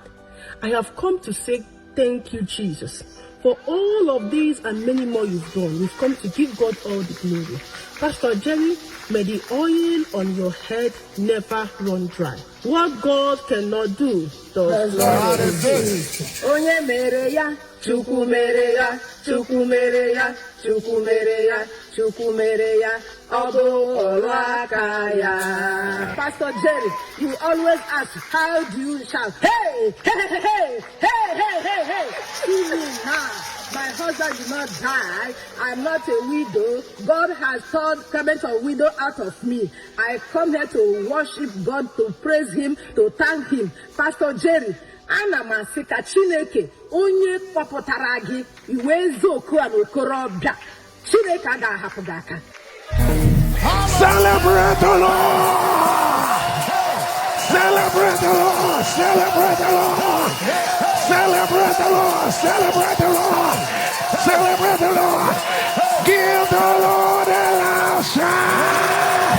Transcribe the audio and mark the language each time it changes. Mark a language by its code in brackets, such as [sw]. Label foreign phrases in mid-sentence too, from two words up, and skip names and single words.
[en] I have come to say thank you, Jesus, for all of these and many more you've done. We've come to give God all the glory. Pastor Jerry, may the oil on your head never run dry. What God cannot do does not exist. [ig] Onye mere ya, Chukwu mere ya, Chukwu mere ya, Chukwu mere ya. Chukumereya, Obo Olakaya. [en] Pastor Jerry, you always ask, how do you shout? Hey, hey, hey, hey, hey, hey, hey, hey. See me now. My husband did not die. I'm not a widow. God has turned Clement a widow out of me. I come here to worship God, to praise Him, to thank Him. Pastor Jerry, [ig] ana masika Chineke, onye kpọpụtara gị, iwe eziokwu a n'okorobịa. Chineke aga ahapụ gị aka. [en] Celebrate the Lord! Celebrate the Lord! Celebrate the Lord! Celebrate the Lord! Celebrate the Lord! Celebrate the Lord! Give the Lord a loud shout!